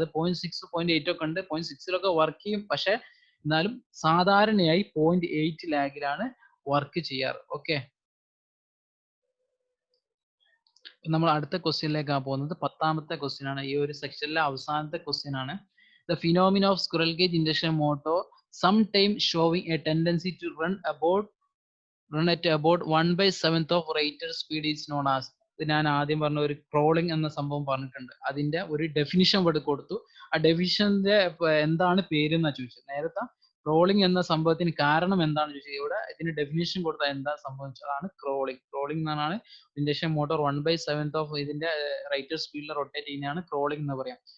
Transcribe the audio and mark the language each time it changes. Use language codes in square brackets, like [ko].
[ml] അത് 0.6, 0.8 ഒക്കെ ഉണ്ട്, 0.6 വർക്ക് ചെയ്യും. പക്ഷെ എന്നാലും സാധാരണയായി 0.8 ലാഗിലാണ് വർക്ക് ചെയ്യാറ്. ഓക്കെ, നമ്മൾ അടുത്ത ക്വസ്റ്റ്യനിലേക്കാണ് പോകുന്നത്. 10ാമത്തെ ക്വസ്റ്റ്യൻ ആണ്, ഈ ഒരു സെക്ഷനിലെ അവസാനത്തെ ക്വസ്റ്റ്യൻ ആണ്. [en] The phenomena of squirrel cage induction motor sometime showing a tendency to run at about 1/7 of rated speed is known as. [ml] ഇത് ഞാൻ ആദ്യം പറഞ്ഞ ഒരു ക്രോളിംഗ് എന്ന സംഭവം പറഞ്ഞിട്ടുണ്ട്. അതിന്റെ ഒരു ഡെഫിനിഷൻ ഇവിടെ കൊടുത്തു. ആ ഡെഫിനിഷന്റെ എന്താണ് പേര് എന്നാ ചോദിച്ചത്. നേരത്തെ ക്രോളിംഗ് എന്ന സംഭവത്തിന് കാരണം എന്താണെന്ന് ചോദിച്ചത്. ഇവിടെ ഇതിന് ഡെഫിനിഷൻ കൊടുത്താൽ എന്താ സംഭവിച്ചതാണ് ക്രോളിംഗ്. ക്രോളിംഗ് എന്നാണ് ഇൻഡക്ഷൻ മോട്ടോർ 1/7 ഓഫ് ഇതിന്റെ റേറ്റഡ് സ്പീഡിൽ റൊട്ടേറ്റ് ചെയ്യുന്നതാണ് ക്രോളിംഗ് എന്ന് പറയാം.